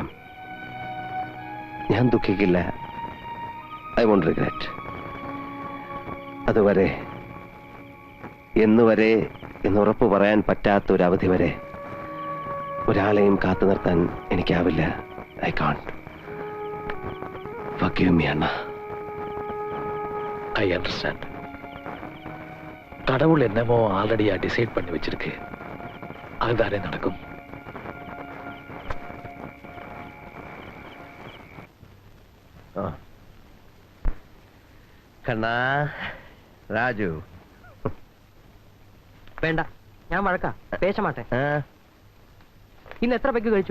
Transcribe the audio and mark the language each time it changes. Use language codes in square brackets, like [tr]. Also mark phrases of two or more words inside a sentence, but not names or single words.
[ml] ഞാൻ ദുഃഖിക്കില്ല. [en] I won't regret. [ml] അതുവരെ എന്നുവരെ എന്നുറപ്പ് പറയാൻ പറ്റാത്ത ഒരു അവധി വരെ ഒരാളെയും കാത്തു നിർത്താൻ എനിക്കാവില്ല. [en] I can't. Forgive me അണ്ണ. I understand. [ta] கடவுள் என்னமோ [en] already decide [ta] பண்ணி வச்சிருக்கு. அதுதானே நடக்கும். [ml] കണ്ണാ രാജു വേണ്ട, ഞാൻ [ta] வழக்கா பேச மாட்டே. [ml] ഇന്ന് എത്ര പെഗ് കഴിച്ചു?